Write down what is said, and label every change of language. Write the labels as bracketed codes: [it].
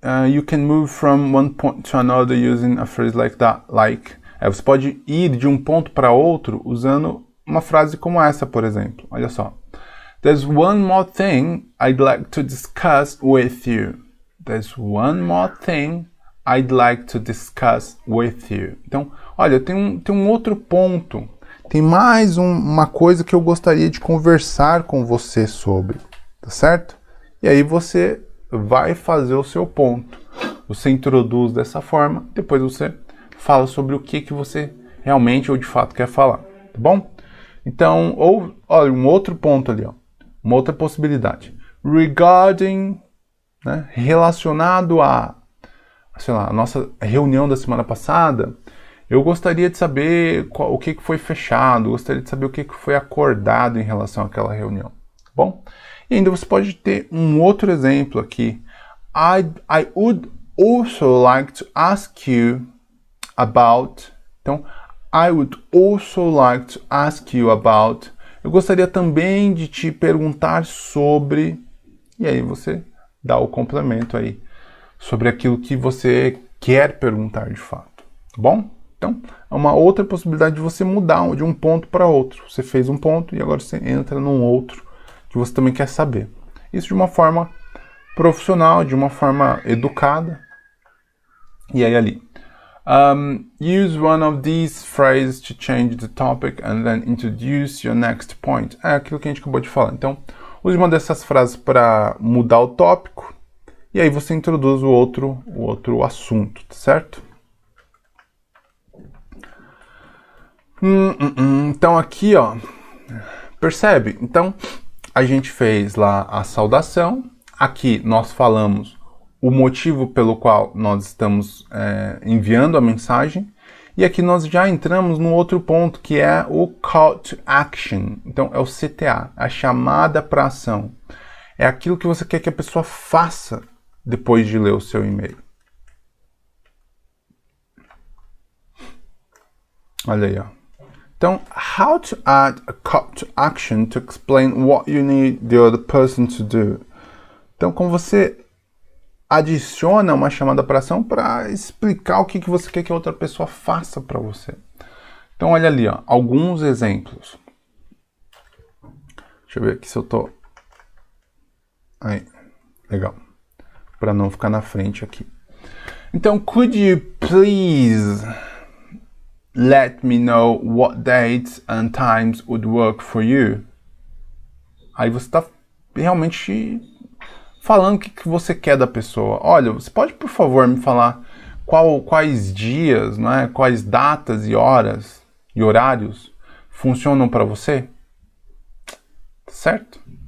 [en] you can move from one point to another using a phrase like that. [pt] Você pode ir de um ponto para outro usando uma frase como essa, por exemplo. Olha só. [en] There's one more thing I'd like to discuss with you. There's one more thing I'd like to discuss with you. [pt] Então, olha, tem um outro ponto. Tem mais uma coisa que eu gostaria de conversar com você sobre. Tá certo? E aí você vai fazer o seu ponto. Você introduz dessa forma, depois você fala sobre o que você realmente ou de fato quer falar. Tá bom? Então, olha, um outro ponto ali, ó. Uma outra possibilidade. Regarding, né, relacionado a, sei lá, a nossa reunião da semana passada, eu gostaria de saber o que foi fechado, gostaria de saber o que foi acordado em relação àquela reunião. Tá bom? E ainda você pode ter um outro exemplo aqui. [en] I would also like to ask you about [pt] Então, [en] I would also like to ask you about. [pt] Eu gostaria também de te perguntar sobre. E aí você dá o complemento aí sobre aquilo que você quer perguntar de fato, tá bom? Então, é uma outra possibilidade de você mudar de um ponto para outro. Você fez um ponto e agora você entra num outro que você também quer saber. Isso de uma forma profissional, de uma forma educada. E aí ali. [en] Use one of these phrases to change the topic and then introduce your next point. [pt] É aquilo que a gente acabou de falar. Então, use uma dessas frases para mudar o tópico e aí você introduz o outro assunto, certo? Então aqui, ó, percebe? Então, a gente fez lá a saudação. Aqui nós falamos o motivo pelo qual nós estamos enviando a mensagem. E aqui nós já entramos no outro ponto, que é o Call to Action. Então, é o CTA, a chamada para ação. É aquilo que você quer que a pessoa faça depois de ler o seu e-mail. Olha aí, ó. Então, [en] how to add a call to action to explain what you need the other person to do. [pt] Então, como você adiciona uma chamada para ação para explicar o que você quer que a outra pessoa faça para você. Então, olha ali, ó, alguns exemplos. Deixa eu ver aqui se eu tô... Aí, legal. Para não ficar na frente aqui. Então, [en] could you please let me know what dates and times would work for you? [pt] Aí você está realmente falando o que você quer da pessoa. Olha, você pode, por favor, me falar quais dias, né, quais datas e horas e horários funcionam para você? Certo?